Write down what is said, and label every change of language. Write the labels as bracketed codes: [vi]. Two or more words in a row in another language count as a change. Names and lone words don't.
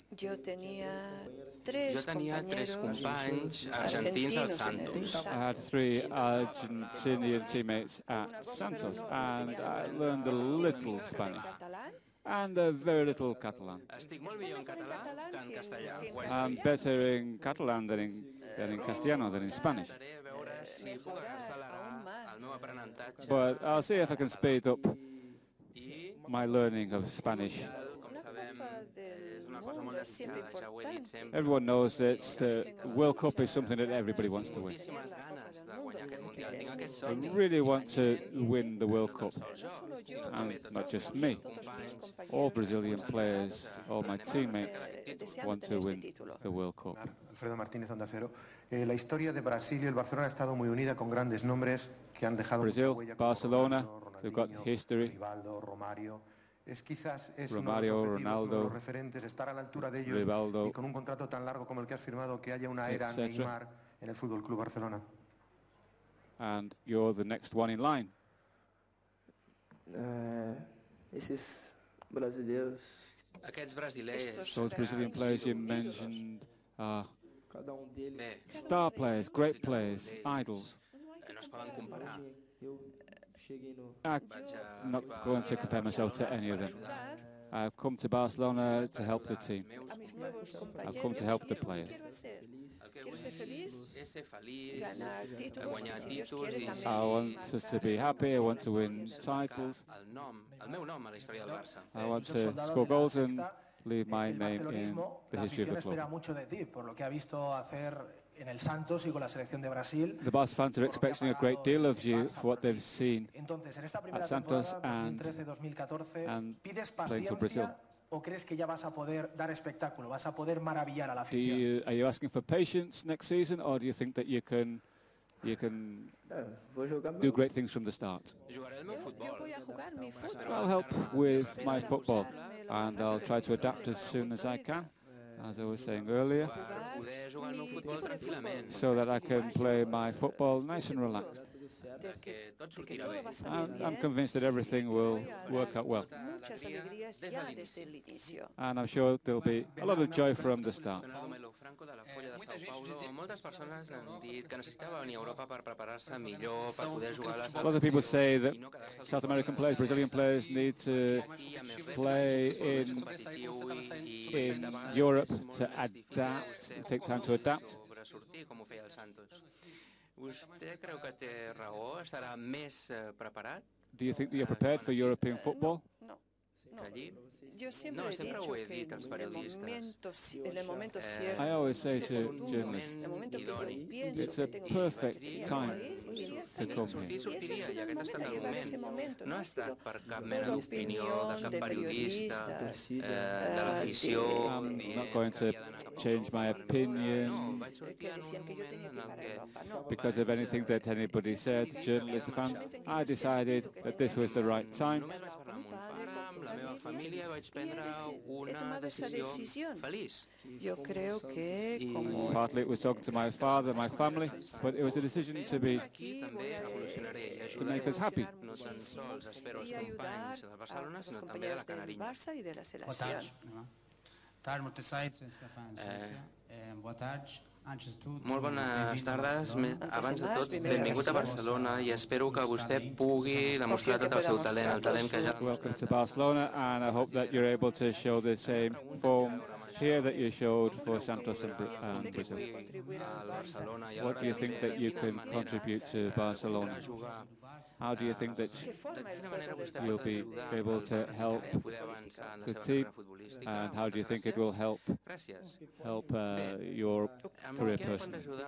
[es] Yo tenía [ca] jo tres tenia tres [es] compañeros [ca] companys argentins al [es] argentinos en el Santos. [en] I had three Argentinian teammates at Santos, and I learned a little Spanish [es] catalán. [en] and a very little Catalan. [ca] Estic molt millor en català que en castellà. [en] I'm better in Catalan than in Castellano, than in Spanish. [ca] Intentaré a veure si puc accelerar el meu aprenentatge [en] But I'll see if I can speed up [ca] i, [en] my learning of Spanish. [ca] com sabem, [es] Copa del [ca] és una cosa molt [es] Mundo es siempre [ca] desitjada, ja ho he dit [es] importante. [ca] sempre. [en] Everyone knows that the World Cup is something that everybody wants to win. [ca] Moltíssimes ganes de guanyar aquest Mundial. Tinc aquest [en] I [ca] somni. [en] really want to win the World Cup, [ca] No solo jo, [en] and not just me. [es] Todos mis compañeros [en] All Brazilian players, all my teammates [es] deseando [en] want to [es] tener este [en] win [es] título. [en] the World Cup. [es] Alfredo Martínez, Onda Cero. La historia de Brasil y el Barcelona ha estado muy unida con grandes nombres que han dejado mucha [en] Brazil, [es] huella, como [en] Barcelona, [es] Ronaldo, [en] they've got [es] Ronaldinho, [en] history. [es] Rivaldo, Romario. Quizás es [en] Romario, [es] uno de los objetivos, [en] Ronaldo, [es] uno de los referentes, estar a la altura de ellos [en] Rivaldo, [es] y con un contrato tan largo como el que has firmado, que haya una era etcétera. Neymar en el Fútbol Club Barcelona. [en] And you're the next one in line. [pt] esses brasileiros, [ca] Aquests brasilers, [en] Those Brazilian players you mentioned are [pt] cada deles [ca] bé, [en] star players, great players, idols. [ca] no es poden comparar. [pt] eu cheguei no [en] I'm not going to compare myself to any of them. I've come to Barcelona to help the team. [es] A mis nuevos [en] I've come to help the players. [es] quiero hacer. [ca] El que [es] Quiero ser feliz, [ca] és ser feliç, [es] ganar títulos, [ca] guanyar [es] y si Dios [ca] títols [es] quiere [ca] i [en] I [es] también [en] want us to be happy, I want to win titles, [ca] el meu nom a la història del Barça. [en] I want to score goals and leave my name in the history of the [es] espera [en] club. [es] mucho de ti, por lo que ha visto hacer en el Santos y con la selección de Brasil. [en] The Barca fans are expecting a great deal of you for what they've seen [es] Entonces, en esta primera [en] at Santos [es] temporada, [en] and [es] 2013-2014, ¿pides [en] playing for Brazil. [es] paciencia o crees que ya vas a poder dar espectáculo, vas a poder maravillar a la afición? [en] Are you asking for patience next season, or do you think that you can [pt] vou jogar [en] do [pt] meu [en] great things from the start? [ca] Jugaré el meu [es] yo [ca] futbol. [es] voy a jugar mi fútbol. [en] I'll help with my football, and I'll try to adapt as soon as I can, as I was saying earlier, [ca] Per poder jugar el meu futbol tranquil·lament, [en] so that I can play my football nice and relaxed. [ca] que tot sortirà bé. [en] I'm convinced that everything will work out well, [es] Muchas alegrías ya desde el inicio. [en] and I'm sure there'll be a lot of joy from the start. [ca] Fernando Melo, Fran, Franco de la Folla de Sao Paulo, moltes persones han dit que necessitava venir a Europa per preparar-se millor, per poder jugar a les... [en] A lot of people say that South American players, Brazilian players, need to play in Europe to adapt, take time to adapt. [ca] Sobresortir, com ho feia el Santos. Vostè creu que té raó? Estarà més preparat? [en] Do you think that you're prepared for European football? [es] Yo siempre he dicho que en el momento cierto, [en] I always say to journalists, it's a perfect time to come here. [ca] No ha estat per cap mena d'opinió de cap periodista, de l'afició... [en] I'm not going to change my opinion because of anything that anybody said, journalists, fans. I decided that this was the right time. [es] Yo creo que como [en] partly it was talking to my father, my family, but it was a decision to make us happy. [es] y ayudar a los compañeros del Barça y de la selección. [ca] Molt bones tardes. Abans de tot, benvingut a Barcelona i espero que vostè pugui demostrar tot el seu talent, el talent que ja... [en] Welcome to Barcelona, and I hope that you're able to show the same form here that you showed for Santos and Brazil. What do you think that you can contribute to Barcelona? How do you think that you'll be able to help the team, and how do you think it will help your career personally?